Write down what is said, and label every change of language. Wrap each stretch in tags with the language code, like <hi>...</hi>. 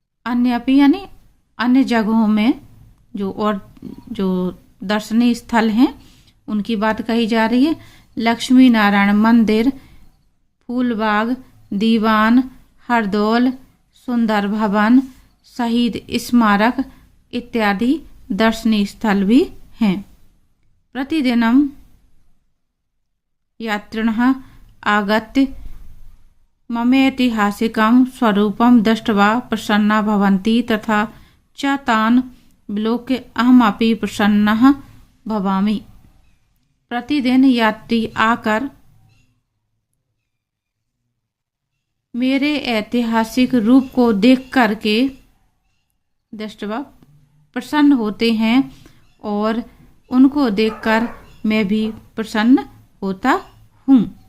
<hi>अन्यपि यानी अन्य जगहों में जो दर्शनीय स्थल हैं उनकी बात कही जा रही है। लक्ष्मी नारायण मंदिर, फूलबाग, दीवान, हरदौल, सुंदर भवन, शहीद स्मारक इत्यादि दर्शनीय स्थल भी हैं।</hi> <sa>प्रतिदिनं यात्रिणः आगत्य ममैतिहासिकं स्वरूपं दृष्ट्वा प्रसन्ना भवन्ति, तथा च तान् विलोक्य अहमपि प्रसन्नः भवामि।</sa> <hi>प्रतिदिन यात्री आकर मेरे ऐतिहासिक रूप को देख करके दृष्टवा प्रसन्न होते हैं, और उनको देखकर मैं भी प्रसन्न होता हूँ।</hi>